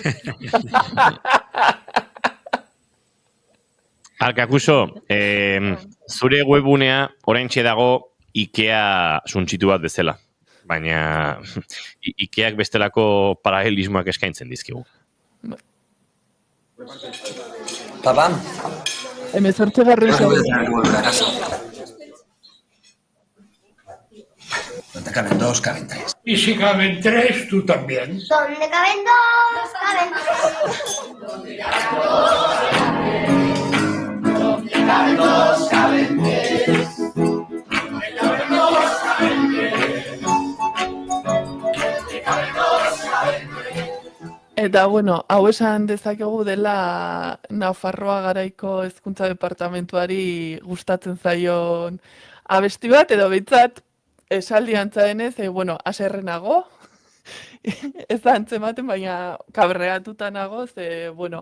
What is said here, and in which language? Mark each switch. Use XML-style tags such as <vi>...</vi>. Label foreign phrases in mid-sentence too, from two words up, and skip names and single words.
<eu>Arkakuso, zure webunea oraintxe dago Ikea suntsitu bat bezala. Baina Ikeak bestelako paralelismoak eskaintzen dizkigu.</eu> <es>Papá. 18. Donde caben 2, caben 3. Y si caben 3, tú también. Donde caben 2, caben 3. Donde caben 2, caben 3.</es> <eu>Eta, bueno, hau esan dezakegu dela Nafarroa garaiko hezkuntza departamentuari gustatzen zaion abesti bat, edo behintzat esaldi antza denez, bueno, haserrenago, ez da antzematen, baina kabreatuta nago, bueno,</eu>